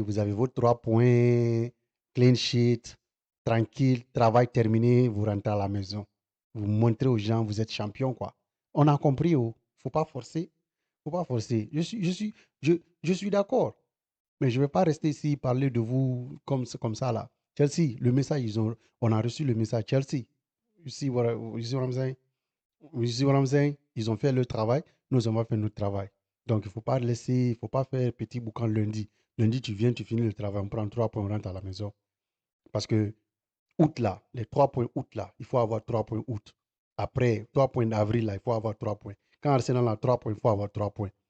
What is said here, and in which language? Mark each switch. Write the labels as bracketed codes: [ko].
[fr] Vous avez vos 3 points, clean sheet, tranquille, travail terminé, vous rentrez à la maison. Vous montrez aux gens, vous êtes champion, quoi. On a compris, oh. Faut pas forcer. Faut pas forcer. Je suis d'accord. Mais je ne vais pas rester ici parler de vous comme ça, là. Chelsea, le message, on a reçu le message. [en] Chelsea, you see what I'm saying? You see what I'm saying? [fr] Ils ont fait le travail, nous, on va faire notre travail. Donc, il ne faut pas laisser, il ne faut pas faire petit boucan lundi. Lundi, tu viens, tu finis le travail, on prend 3 points, on rentre à la maison. Parce que août là, les 3 points août là, il faut avoir 3 points août. Après, 3 points d'avril là, il faut avoir 3 points. Quand Arsenal a 3 points, il faut avoir 3 points.